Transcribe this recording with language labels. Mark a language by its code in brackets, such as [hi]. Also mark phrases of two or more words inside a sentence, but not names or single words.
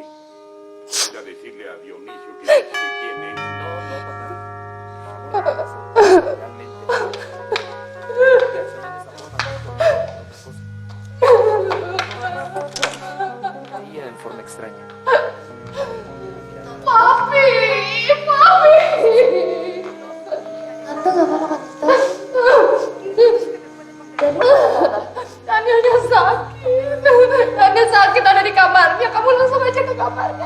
[es] Voy a decirle a Dionisio que tiene. No, papá. Realmente. Reaccionó de esa forma por otra cosa. Veía en forma extraña. Papi! [id] Tante gak apa-apa, Tante. Danielnya sakit. Daniel sakit ada di kamarnya. Kamu langsung aja ke kamarnya.